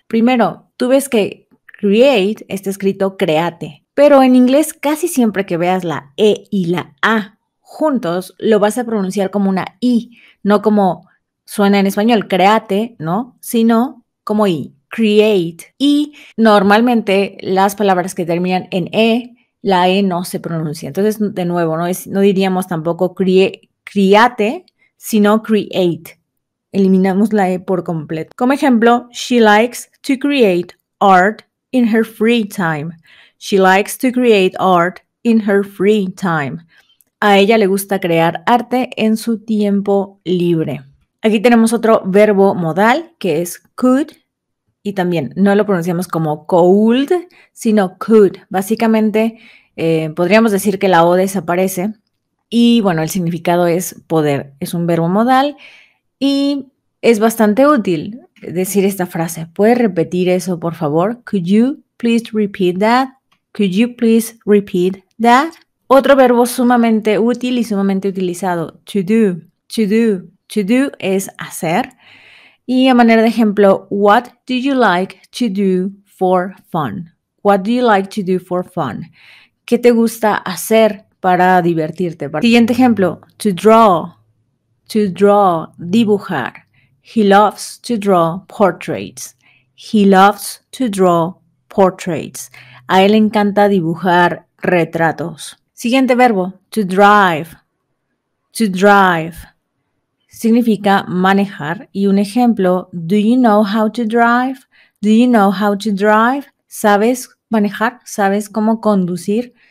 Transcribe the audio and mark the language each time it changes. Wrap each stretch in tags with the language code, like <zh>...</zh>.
<es>Primero, tú ves que create está escrito créate, pero en inglés casi siempre que veas la E y la A juntos, lo vas a pronunciar como una I, no como suena en español, créate, ¿no? Sino como I, create. Y normalmente las palabras que terminan en E, la E no se pronuncia. Entonces, de nuevo, no diríamos tampoco create, sino create. Eliminamos la E por completo. Como ejemplo,</es> <en>she likes to create art in her free time. She likes to create art in her free time.</en> <es>A ella le gusta crear arte en su tiempo libre. Aquí tenemos otro verbo modal que es could y también no lo pronunciamos como could, sino could. Básicamente podríamos decir que la O desaparece y bueno, el significado es poder. Es un verbo modal y es bastante útil decir esta frase. ¿Puedes repetir eso, por favor?</es> <en>Could you please repeat that? Could you please repeat that?</en> <es>Otro verbo sumamente útil y sumamente utilizado, to do, to do.</es> <en>To do</en> <es>es hacer. Y a manera de ejemplo,</es> <en>what do you like to do for fun? What do you like to do for fun?</en> <es>¿Qué te gusta hacer para divertirte? Siguiente ejemplo, to draw, dibujar.</es> <en>He loves to draw portraits. He loves to draw portraits.</en> <es>A él le encanta dibujar retratos. Siguiente verbo, to drive. To drive significa manejar. Y un ejemplo,</es> <en>do you know how to drive? Do you know how to drive?</en> <es>¿Sabes manejar? ¿Sabes cómo conducir?</es>